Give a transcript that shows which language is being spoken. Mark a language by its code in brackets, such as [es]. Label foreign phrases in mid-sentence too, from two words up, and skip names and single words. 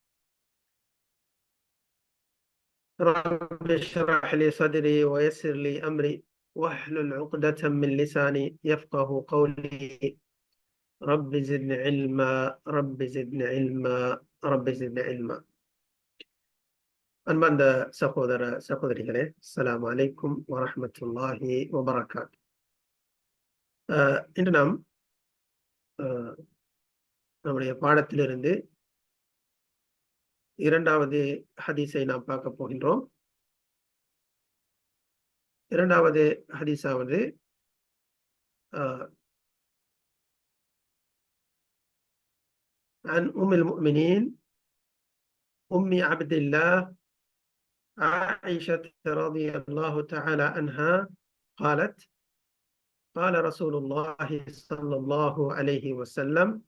[ar] رب اشرح لي صدري ويسر لي أمري واحلل عقدة من لساني يفقه قولي. رب زدني علما، رب زدني علما، رب زدني علما. [ta] அன்பார்ந்த சகோதர சகோதரிகளே, [ar] السلام عليكم ورحمة الله وبركات. [ta] இன்று நாம் நம்முடைய பாடத்திலிருந்து இரண்டாவது ஹதீஸை நாம் பார்க்க போகின்றோம். இரண்டாவது ஹதீஸாவது [ar] عن أم المؤمنين أم عبد الله عائشة رضي الله تعالى عنها قالت: قال رسول الله صلى الله عليه وسلم: